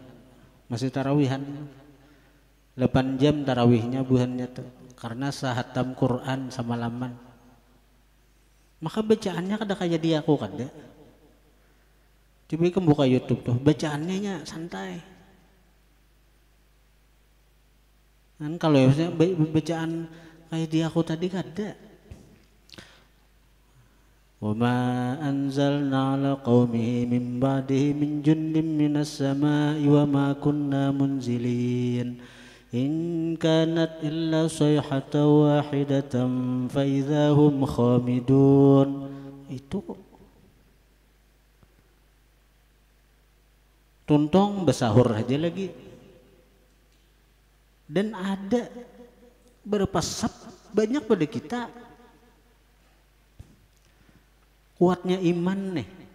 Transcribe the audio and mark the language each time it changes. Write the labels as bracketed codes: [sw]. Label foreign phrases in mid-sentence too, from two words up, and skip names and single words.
[bjn] Masih tarawihan 8 jam tarawihnya buhannya tuh karena sahatam Quran semalaman. Maka bacaannya kada kayak dia aku kada. [id] Coba kamu buka YouTube tuh, bacaannya nya santai. [bjn] Kan kalau bacaan kayak dia aku tadi kada. [ar] وما أنزلنا على قومه من بعده من جند من السماء وما كنا منزلين. إن كانت إلا صيحة واحدة فإذا هم خامدون. [bjn] Itu tuntong besahur aja lagi. [id] Dan ada beberapa banyak pada kita kuatnya iman nih.